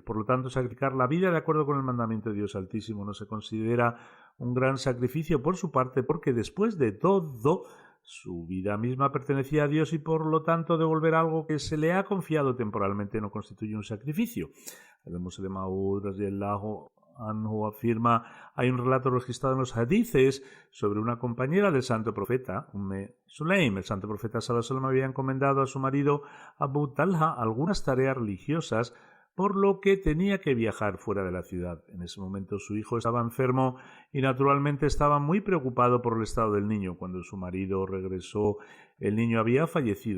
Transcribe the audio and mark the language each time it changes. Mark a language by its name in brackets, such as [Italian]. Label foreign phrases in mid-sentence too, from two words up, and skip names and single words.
[Spanish] Por lo tanto, sacrificar la vida de acuerdo con el mandamiento de Dios Altísimo no se considera un gran sacrificio por su parte, porque después de todo su vida misma pertenecía a Dios y por lo tanto devolver algo que se le ha confiado temporalmente no constituye un sacrificio. El Muslim Maud [Arabic] رضي الله عنه [Spanish] afirma: hay un relato registrado en los hadices sobre una compañera del santo profeta, Sulaim. El santo profeta [Arabic] صلى الله عليه وسلم [Spanish] había encomendado a su marido Abu Talha algunas tareas religiosas, por lo que tenía que viajar fuera de la ciudad. En ese momento su hijo estaba enfermo y naturalmente estaba muy preocupado por el estado del niño. Cuando su marido regresó, el niño había fallecido.